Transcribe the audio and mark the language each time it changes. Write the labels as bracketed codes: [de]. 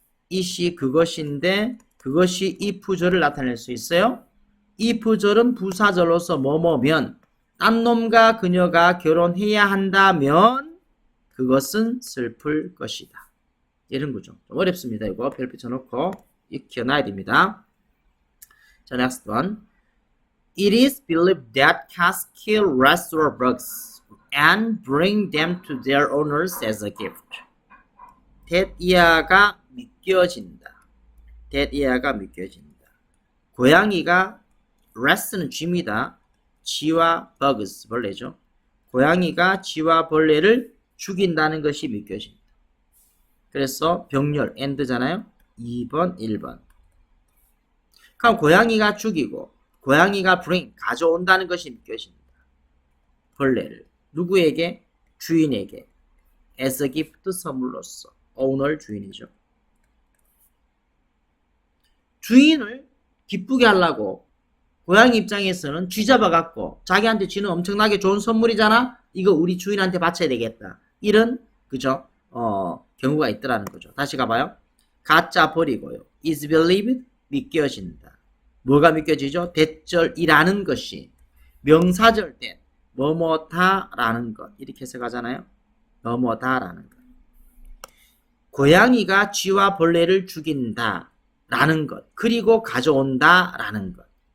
[ko] 이시 그것인데 그것이 이 부절을 나타낼 수 있어요. 이 부절은 부사절로서 뭐뭐면 딴 놈과 그녀가 결혼해야 한다면 그것은 슬플 것이다. 이런 거죠. 좀 어렵습니다. 이거 별표 쳐놓고 익혀놔야 됩니다. 자, [en] next one. It is believed that cats kill rats or bugs and bring them to their owners as a gift. [ko] that 믿겨진다. that 믿겨진다. 고양이가 rats는 쥐입니다. 쥐와 bugs, 벌레죠. 고양이가 쥐와 벌레를 죽인다는 것이 믿겨진다. 그래서 병렬 and잖아요. 2번, 1번. 그럼 고양이가 죽이고 고양이가 bring, 가져온다는 것이 믿겨진다. 벌레를. 누구에게? 주인에게. [en] as a gift, [ko] 선물로서. owner, 주인이죠. 주인을 기쁘게 하려고 고양이 입장에서는 쥐 잡아갖고 자기한테 쥐는 엄청나게 좋은 선물이잖아. 이거 우리 주인한테 바쳐야 되겠다. 이런 그죠? 경우가 있더라는 거죠. 다시 가봐요. 가짜 버리고요. [en] is believed, [ko] 믿겨진다. 뭐가 믿겨지죠? 대절이라는 것이 명사절 때 뭐뭐다라는 것 이렇게 해석하잖아요. 뭐뭐다라는 것. 고양이가 쥐와 벌레를 죽인다 라는 것 그리고 가져온다 라는 것.